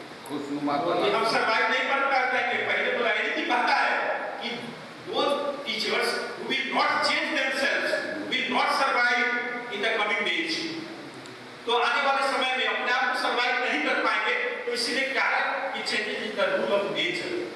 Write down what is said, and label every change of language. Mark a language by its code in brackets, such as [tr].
[hi] हम सर्वाइव नहीं कर पाएंगे। पहले तो राजनीति कहता है कि दो teachers [en] who will not change themselves will not survive in the coming days। [hi] तो आने वाले समय में अपने आप को सर्वाइव नहीं कर पाएंगे। तो इसीलिए क्या है कि [en] Changes is the rule of nature.